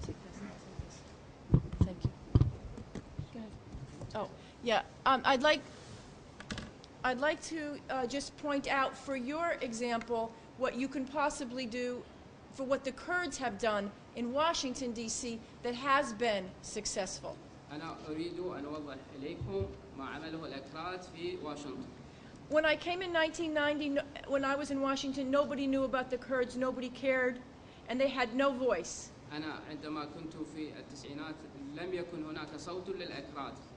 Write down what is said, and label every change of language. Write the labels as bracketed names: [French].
[English] Take this. Thank you. Go ahead. Oh, yeah. I'd like to just point out for your example what you can possibly do for what the Kurds have done in Washington, D.C. that has been successful. [Arabic] أنا أريد أن أوضح إليكم ما عمله الأكراد في واشنطن. [English] When I came in 1990, when I was in Washington, nobody knew about the Kurds, nobody cared, and they had no voice. [Arabic] أنا عندما كنت في التسعينات لم يكن هناك صوت للأكراد.